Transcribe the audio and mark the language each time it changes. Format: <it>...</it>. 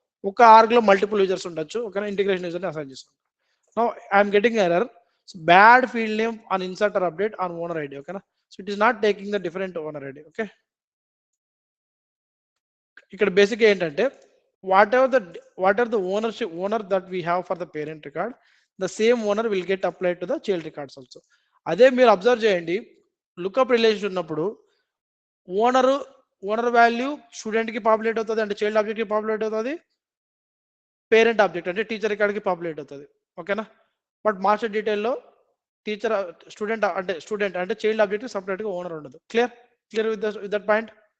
<te>ఒక ఆర్గ్ లో multiple users ఉండొచ్చు, ఓకేనా, ఇంటిగ్రేషన్ యూజర్ ని అసైన్ చేస్తాం.</te> <en>Now I'm getting error, bad field name on insert or update on owner ID, ఓకేనా. So it is not taking the different owner ID. Okay,</en> <te>ఇక్కడ basic ఏంటంటే</te> <en>whatever the owner that we have for the parent record, the same owner will get applied to the child records also.</en> <te>అదే మీరు observe చేయండి, lookup relation ఉన్నప్పుడు owner value student కి populate అవుతుంది, అంటే child object కి populate అవుతుంది, parent object అంటే టీచర్ రికార్డ్ కి పాపులేట్ అవుతుంది, ఓకేనా. బట్ మాస్టర్ డీటెయిల్లో టీచర్ స్టూడెంట్ అంటే చైల్డ్ ఆబ్జెక్ట్ సపరేట్ గా ఓనర్ ఉండదు.</te> <en>Clear with that point.</en>